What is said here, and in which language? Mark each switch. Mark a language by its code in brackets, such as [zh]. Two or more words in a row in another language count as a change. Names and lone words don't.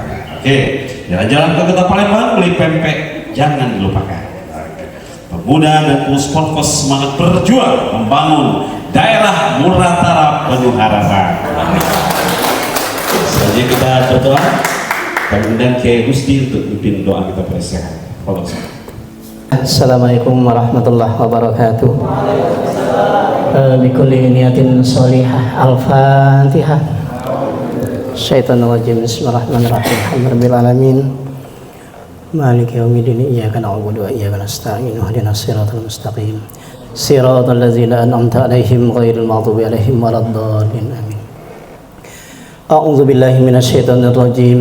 [id] Oke, jalan-jalan ke Kota Palembang beli pempek jangan dilupakan. Pemuda dan pengurus Polres semangat berjuang membangun daerah Muratara penuh harapan. Selanjutnya kita berdoa dan undang Kiai Gusti untuk memimpin doa kita bersama. [ar] السلام عليكم ورحمة الله وبركاته. بكل نية صالحة. الفاتحة. الشيطان الرجيم. بسم الله الرحمن الرحيم. الحمد لله رب العالمين. مالك يوم الدين. إياك نعبد وإياك نستعين. اهدنا الصراط المستقيم. صراط الذين أنعمت عليهم غير المغضوب عليهم ولا الضالين. Amin. أعوذ بالله من الشيطان الرجيم.